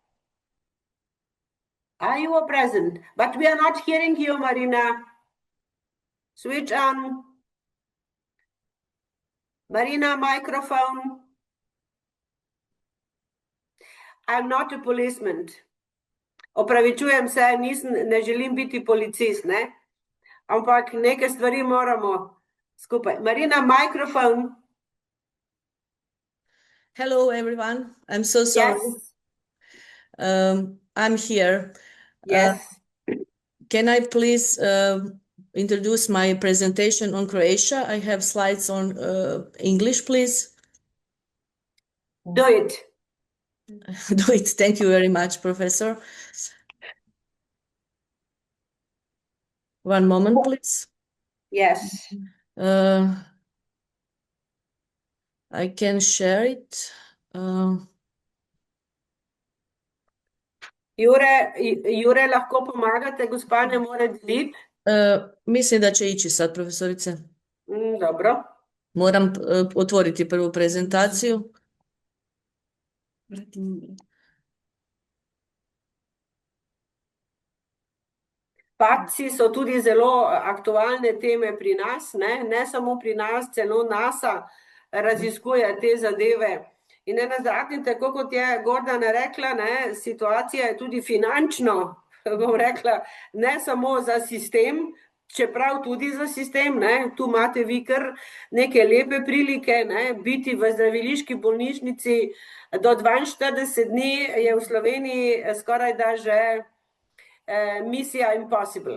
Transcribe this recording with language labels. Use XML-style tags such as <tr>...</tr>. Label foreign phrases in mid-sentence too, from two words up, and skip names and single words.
<en>You are present, but we are not hearing you, Marina. Switch on. Marina, microphone. I'm not a policeman.</en> <sl>Opravičujem se, ne želim biti policist, ne? Ampak neke stvari moramo skupaj. Marina,</sl> <en>microphone. Hello, everyone. I'm so sorry. Yes. I'm here. Yes. Can I please introduce my presentation on Croatia? I have slides on English, please. Do it. Do it. Thank you very much, Professor. One moment, please. Yes. I can share it.</en> <sl>Jure, lahko pomagate, gospa ne more deliti?</sl> <hr>Mislim da će ići sad, profesorice. Dobro. Moram otvoriti prvu prezentaciju.</hr> <sl>Padci so tudi zelo aktualne teme pri nas, ne samo pri nas, celo NASA raziskuje te zadeve. In nenazadnje, tako kot je Gordana rekla, situacija je tudi finančno, bom rekla, ne samo za sistem, čeprav tudi za sistem, ne, tu imate vi kar neke lepe prilike, ne, biti v zdraviliški bolnišnici do 42 dni je v Sloveniji skoraj da že misija impossible.</sl>